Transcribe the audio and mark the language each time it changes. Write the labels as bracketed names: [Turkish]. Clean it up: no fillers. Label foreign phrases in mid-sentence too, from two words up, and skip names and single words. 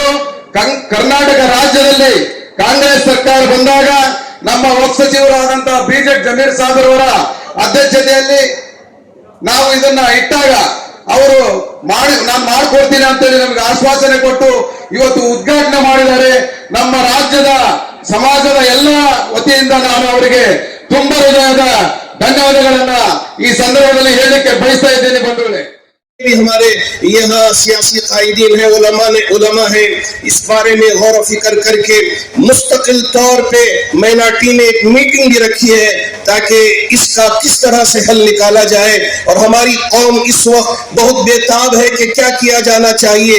[Kannada] ಕರ್ನಾಟಕ ರಾಜ್ಯದಲ್ಲಿ ಕಾಂಗ್ರೆಸ್ ಸರ್ಕಾರ ಬಂದಾಗ ನಮ್ಮ ವಕ್ಫ್ ಸಚಿವರಾದಂತಹ BJ ಜಮೀರ್ ಸಾಹೇಬ್ ಅವರ ಅಧ್ಯಕ್ಷತೆಯಲ್ಲಿ ನಾವು ಇದನ್ನ ಇಟ್ಟಾಗ ಅವರು ನಾನು ಮಾಡ್ಕೊಡ್ತೀನಿ ಅಂತೇಳಿ ನಮಗೆ ಆಶ್ವಾಸನೆ ಕೊಟ್ಟು ಇವತ್ತು ಉದ್ಘಾಟನೆ ಮಾಡಿದ್ದಾರೆ. ನಮ್ಮ ರಾಜ್ಯದ ಸಮಾಜದ ಎಲ್ಲ ವತಿಯಿಂದ ನಾನು ಅವರಿಗೆ ತುಂಬಾ ಹೃದಯದ ಧನ್ಯವಾದಗಳನ್ನ ಈ ಸಂದರ್ಭದಲ್ಲಿ ಹೇಳಲಿಕ್ಕೆ ಬಯಸ್ತಾ ಇದ್ದೇನೆ ಬಂಧುಗಳೇ. [Hindi] भी हमारे यहाँ सियासी कायदीन है, उलमा है, इस बारे में गौर फिक्र करके मुस्तकिल तौर पे माइनॉरिटी ने एक मीटिंग भी रखी है ताकि इसका किस तरह से हल निकाला जाए। और हमारी कौम इस वक्त बहुत बेताब है कि क्या किया जाना चाहिए।